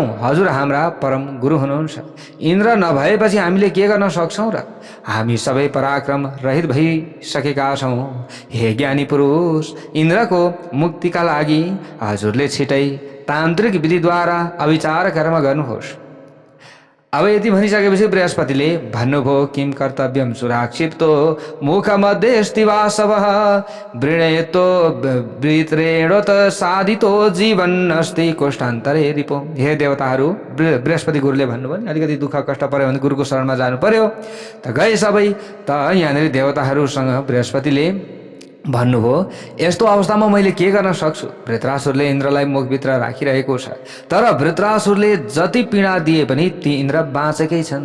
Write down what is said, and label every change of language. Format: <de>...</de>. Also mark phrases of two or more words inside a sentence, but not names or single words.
<ne>हजुर हाम्रा परम गुरु हुनुहुन्छ। इन्द्र नभएपछि हामीले के गर्न सक्छौँ र? हामी सबै पराक्रम रहित भइसकेका छौँ। हे ज्ञानी पुरुष, इन्द्रको मुक्तिका लागि हजुरले छिटै तान्त्रिक विधिद्वारा अविचार कर्म गर्नुहोस्। अब यति भनिसकेपछि बृहस्पतिले भन्नुभयो,</ne> <sa>किम कर्तव्यम सुराक्षिप्तो मुखमध्ये स्थिवासवः वृणयतो वृत्रेणोत साधितो जीवन अस्ति कोष्ठान्तरे रिपो।</sa> <ne>हे देवताहरू, बृहस्पति गुरुले भन्नुभयो नि, अलिकति दुःख कष्ट पर्यो भने गुरुको शरणमा जानु पर्यो। त गए सबै। त यहाँनिर देवताहरूसँग बृहस्पतिले भन्नुभयो, यस्तो अवस्थामा मैले के गर्न सक्छु? वृत्रासुरले इन्द्रलाई मुखभित्र राखिरहेको छ, तर वृत्रासुरले जति पीडा दिए पनि ती इन्द्र बाँचेकै छन्।</ne>